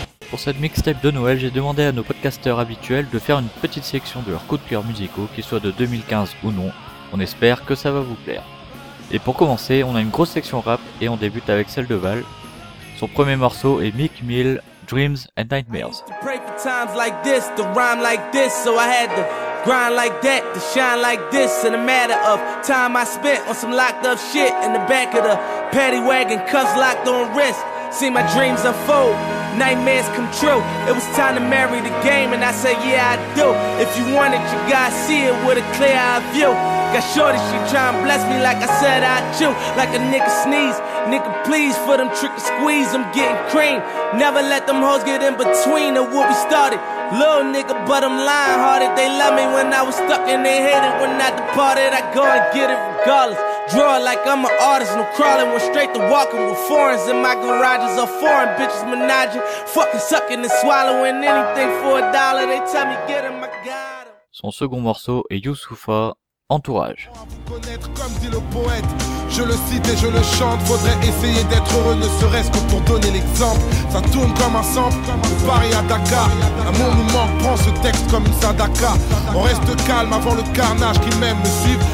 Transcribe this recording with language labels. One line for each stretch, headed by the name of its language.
French: Pour cette mixtape de Noël, j'ai demandé à nos podcasteurs habituels de faire une petite sélection de leurs coups de cœur musicaux, qu'ils soient de 2015 ou non. On espère que ça va vous plaire. Et pour commencer, on a une grosse section rap et on débute avec celle de Val. Son premier morceau est Meek Mill, Dreams and Nightmares.
English: To pray for times like this, to rhyme like this, so I had to grind like that, to shine like this, in a matter of time I spent on some locked up shit in the back of the paddy wagon, cuffs locked on wrist. See my dreams unfold, nightmares come true. It was time to marry the game and I said, yeah, I do. If you want it, you gotta see it with a clear eye view. Got shorty, she try and bless me like I said I chew. Like a nigga sneeze, nigga please for them trick and squeeze. I'm getting cream, never let them hoes get in between of what we started. Little nigga, but I'm lying hearted. They love me when I was stuck and they hate it when I departed. I go and get it regardless. Draw like I'm an artist, no crawling, went straight to walking with foreigns in my garages are foreign bitches menaging, fucking sucking and swallowing anything for a dollar. They tell me get him, I got him.
French: Son second morceau est Youssoupha, Entourage. Comme dit le poète, je le cite et je le chante. Faudrait essayer d'être heureux, ne serait-ce que pour donner l'exemple. Ça tourne comme un sample, de Paris à Dakar. L'amour nous manque, prends ce texte comme une sadaka. On reste calme avant le carnage qui m'aime me suivre.